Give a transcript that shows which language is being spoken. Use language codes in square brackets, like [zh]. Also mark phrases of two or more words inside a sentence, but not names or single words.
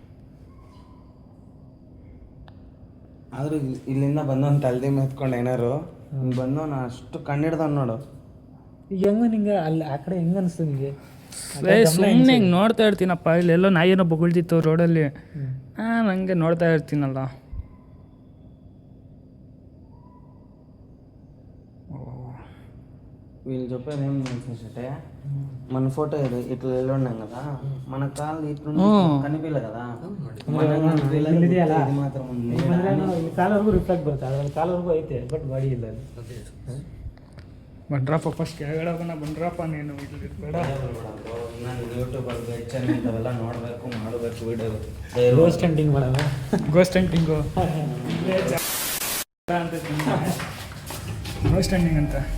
[kn] ಆದ್ರೂ ಇಲ್ಲಿಂದ ಬಂದವನು ತಲೆದಿ ಮೆತ್ಕೊಂಡು ಏನಾರು ಬಂದವನು ಅಷ್ಟು ಕಣ್ಣಿಡ್ದವ್ ನೋಡು. ಈಗ ಹೆಂಗ ನಿಂಗೆ ಅಲ್ಲಿ ಆ ಕಡೆ ಹೆಂಗ ಅನಿಸ್ತು ನಿಮಗೆ? ಸುಮ್ಮನೆ ಹಿಂಗೆ ನೋಡ್ತಾ ಇರ್ತೀನಪ್ಪ, ಇಲ್ಲೆಲ್ಲೋ ನಾಯಿನೋ ಬೊಗಳ್ತಿತ್ತು ರೋಡಲ್ಲಿ, ನಾನು ಹಂಗೆ ನೋಡ್ತಾ ಇರ್ತೀನಲ್ಲ. [te] వీళ్ళు చెప్పారు ఏం తెలుసంటే మన ఫోటో ఇట్లా వెళ్ళున్నాం కదా, మన కాళ్ళు ఇట్లా కనిపించలే కదా, ఇది మాత్రం ఉంది. [kn] ಇಲ್ಲಿ ಕಾಲವರೆಗೂ ರಿಫ್ಲೆಕ್ಟ್ ಬರುತ್ತೆ, ಅದ್ರಲ್ಲಿ ಕಾಲವರೆಗೂ ಐತೆ, [en] but body [kn] ಇಲ್ಲ ಅಲ್ಲಿ. ಬಂದ್ರಪ್ಪ ಫಸ್ಟ್ ಕೆಳಗಡೆ ಹೋಗೋಣ, ಬಂದ್ರಪ್ಪ ನೀನು ಬೇಡ. ನಾನು ಯೂಟ್ಯೂಬಲ್ಲಿ ಹೆಚ್ಚಾಗಿ ಇಂಥವೆಲ್ಲ ನೋಡಬೇಕು, ಮಾಡಬೇಕು, ವಿಡಿಯೋ [en] ghost hunting [kn] ಮಾಡೋಣ. [en] ghost hunting ghost hunting ಅಂತ.